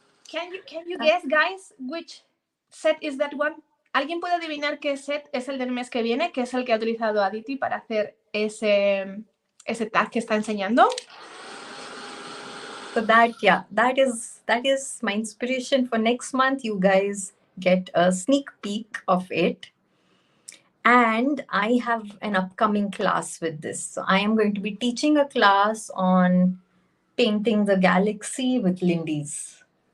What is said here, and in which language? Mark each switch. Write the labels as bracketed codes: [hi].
[en] Can you guess, guys, which set is that one? [es] ¿Alguien puede adivinar qué set es el del mes que viene, que es el que ha utilizado Aditi para hacer ese tag que está enseñando? [en] So that is my inspiration for next month. You guys get a sneak peek of it. And I have an upcoming class with this. So I am going to be teaching a class on painting the galaxy with Lindy's.